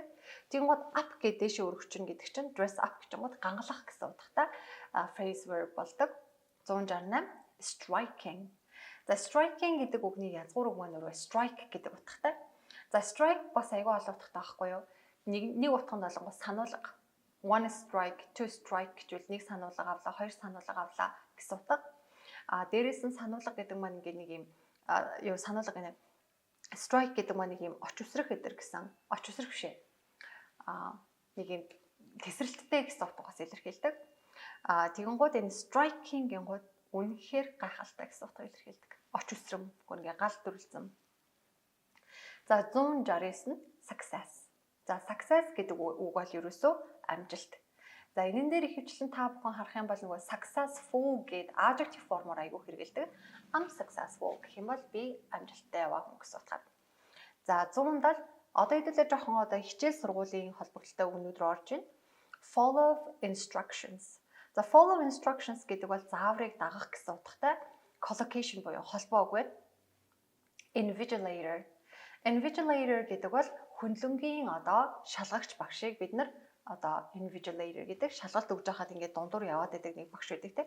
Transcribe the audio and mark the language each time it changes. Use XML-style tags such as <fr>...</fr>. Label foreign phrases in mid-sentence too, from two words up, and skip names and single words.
<mn>Тэгэнгүүт up гэдэг дэше өргөчнө гэдэг чинь</mn> <en>dress up</en> <mn>гэж юм гангалах гэсэн утгатай</mn> <en>phrase verb</en> <mn>болдог. 168 striking. За striking гэдэг үгний язгуур үг маань өөрөө strike гэдэг утгатай. За strike бас аягүй олон утгатай байхгүй юу? Нэг утганд болонгоо сануулга.</mn> <en>One strike, two strike</en> <mn>гэвэл нэг сануулга авлаа, хоёр сануулга авлаа гэсэн утга. Дээрээс нь сануулга гэдэг маань ингээ нэг юм сануулга гэнэ. Strike гэдэг маань нэг юм оч үсрэх гэдэг гэсэн. Оч үсрэх бишээ. Нэг юм тесрэлттэй гэсэн утгаас илэрхийлдэг. Тэгэнгүүт энэ striking гингууд үнэхээр гайхалтай гэсэн утгаар илэрхийлдэг. Оч үсрэм, ингээ гал дүрлцэм. За 169 нь success. За success гэдэг үг бол ерөөсөө амжилт. За энэн дээр ихэвчлэн та бүхэн харах юм бол нөгөө successful гэдэг adjective формоор айгүй хэрэгэлдэг.</mn> <en>I'm successful</en> <mn>гэх юм бол би амжилттай яваа хүн гэсэн утгаар. За 170 одоо хэдүүлээ жоохон одоо хичээл сургуулийн холбогдлолтой үгнүүд рүү орж байна.</mn> <en>Follow instructions.</en> <mn>За</mn> <en>follow instructions</en> <mn>гэдэг бол зааврыг дагах гэсэн утгатай collocation буюу холбоо үг байна. Invigilator. Invigilator гэдэг бол хөндлөнгийн одоо шалгагч багшийг бид нар одоо invigilator гэдэг шалгалт өгж байхад ингээд дундуур яваад байдаг нэг багш байдаг те.</mn>